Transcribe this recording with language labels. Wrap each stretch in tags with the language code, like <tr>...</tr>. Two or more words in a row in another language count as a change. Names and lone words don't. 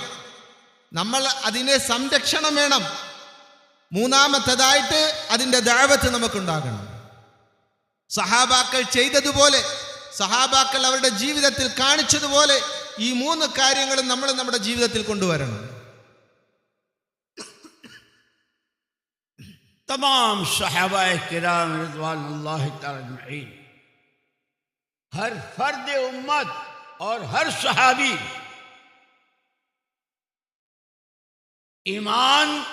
<ml>നമ്മൾ അതിനെ സംരക്ഷണം വേണം. മൂന്നാമത്തേതായിട്ട് അതിൻ്റെ ദഅവത്ത് നമുക്കുണ്ടാകണം. സഹാബാക്കൾ ചെയ്തതുപോലെ, സഹാബാക്കൾ അവരുടെ ജീവിതത്തിൽ കാണിച്ചതുപോലെ ഈ മൂന്ന് കാര്യങ്ങളും നമ്മൾ നമ്മുടെ ജീവിതത്തിൽ കൊണ്ടുവരണം.</ml> <ur>تمام صحابۂ کرام رضوان اللہ تعالیٰ اجمعین، ہر فرد امت اور ہر صحابی ایمان</ur>